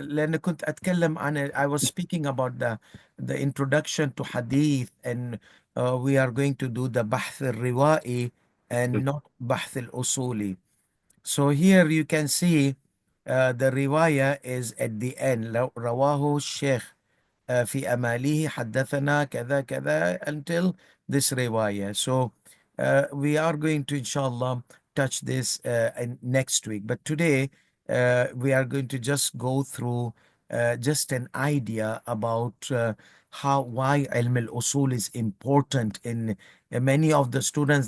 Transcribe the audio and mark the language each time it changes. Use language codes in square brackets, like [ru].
[ar] لأن كنت أتكلم عن [en] I was speaking about the introduction to hadith, and we are going to do the بحث الروائي and not بحث الأصولي. So here you can see the riwayah is at the end. [ar] رواه الشيخ في أماله حدثنا كذا كذا [en] until this riwayah. So we are going to inshallah touch this next week. But today we are going to just go through just an idea about why ilm al-usul is important in many of the students.